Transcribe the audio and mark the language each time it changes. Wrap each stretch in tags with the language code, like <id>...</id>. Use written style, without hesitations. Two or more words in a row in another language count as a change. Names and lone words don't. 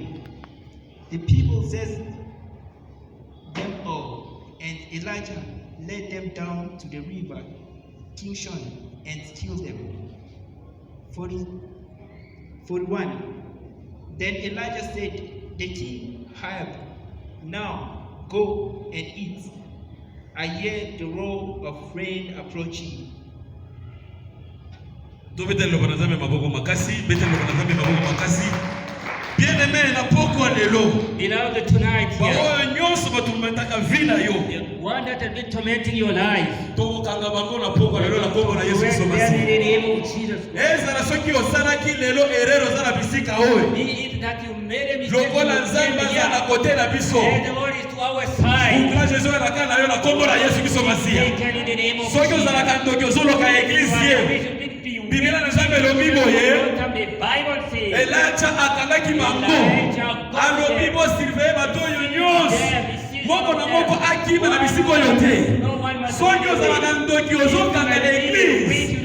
<en>The people seized them all, and Elijah led them down to the river Kishon and killed them. 41. Then Elijah said, "The king Ahab, now go and eat. I hear the roar of rain approaching."</en> <ln>Bien-aimé na poko lelo.</ln> <en>Beloved, tonight here,</en> <ln>Bao nyonso batumetaka vina yo.</ln> <en>the one that has been tormenting your life,</en> <ln>To kanga bango na poko lelo na kombo na Yesu</ln> <en>where Kristo they are in Masihi. the name of Jesus Christ.</en> <ln>Ezala soki osalaki lelo erreur ozala bisika oyo.</ln> <en>Be it that you made a mistake,</en> <ln>Lokola</ln> <en>you</en> <ln>nzambe</ln> <en>came</en> <ln>aza na</ln> <en>here,</en> <ln>kote na biso.</ln> <en>and the Lord is to our side.</en> <ln>Ukla Jesu elaka na yo na kombo na Yesu Kristo Masihi.</ln> <en>Taken in the name of</en> <ln>Soki</ln> <en>Jesus.</en> <ln>ozalaka ndoki ozoloka eglise ye. Biblia na nzambe elobi boye.</ln> <en>The Bible says,</en> <ln>Elijah akangaki bango. Alobi bo surveiller bato oyo nyonso. Moko na moko akima na bisika oyo te. Soki ozalaka ndoki ozokanga eglise.</ln>